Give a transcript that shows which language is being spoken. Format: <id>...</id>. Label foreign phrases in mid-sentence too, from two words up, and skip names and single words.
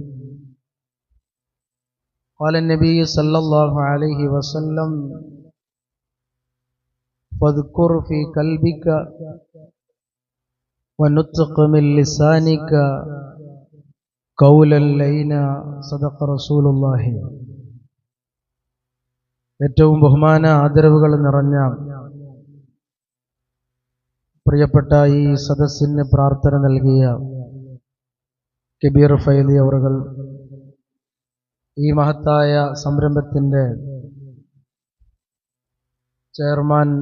<ar>قال النبي صلى الله عليه وسلم: فاذكر في قلبك ونطق من لسانك قولا لينا. صدق رسول الله.</ar> <ml>ഏറ്റവും ബഹുമാന ആദരവുകൾ നിറഞ്ഞ പ്രിയപ്പെട്ട ഈ സദസ്സിന് പ്രാർത്ഥന നൽകിയ കബീർ ഫൈലി അവറുകൾ, ഈ മഹത്തായ സംരംഭത്തിൻ്റെ ചെയർമാൻ</ml>